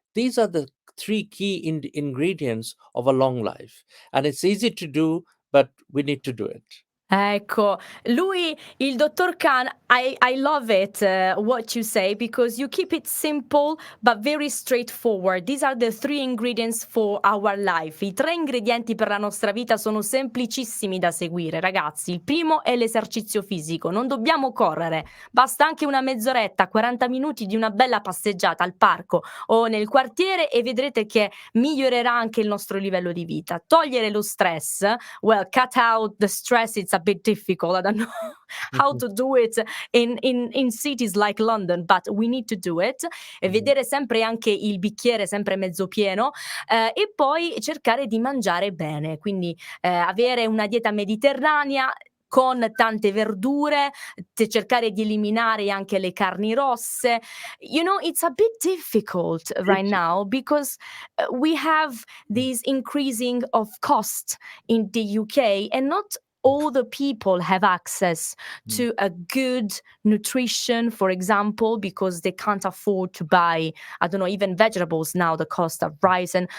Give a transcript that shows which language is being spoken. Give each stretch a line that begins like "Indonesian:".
English: These are the three key ingredients of a long life. And it's easy to do, but we need to do it.
Italian: Ecco, lui, il dottor Khan,
English: I love it what you say, because you keep it simple but very straightforward. These are the three ingredients for our life.
Italian: I tre ingredienti per la nostra vita sono semplicissimi da seguire, ragazzi. Il primo è l'esercizio fisico, non dobbiamo correre, basta anche una mezz'oretta, 40 minuti di una bella passeggiata al parco o nel quartiere e vedrete che migliorerà anche il nostro livello di vita. Togliere lo stress,
English: well, cut out the stress, it's a bit difficult. I don't know how to do it in cities like London, but we need to do it.
Italian: E vedere sempre anche il bicchiere sempre mezzo pieno, e poi cercare di mangiare bene, quindi avere una dieta mediterranea con tante verdure, cercare di eliminare anche le carni rosse.
English: It's a bit difficult right now because we have this increasing of cost in the UK, and not all the people have access to a good nutrition, for example, because they can't afford to buy, I don't know, even vegetables now, the cost of risen.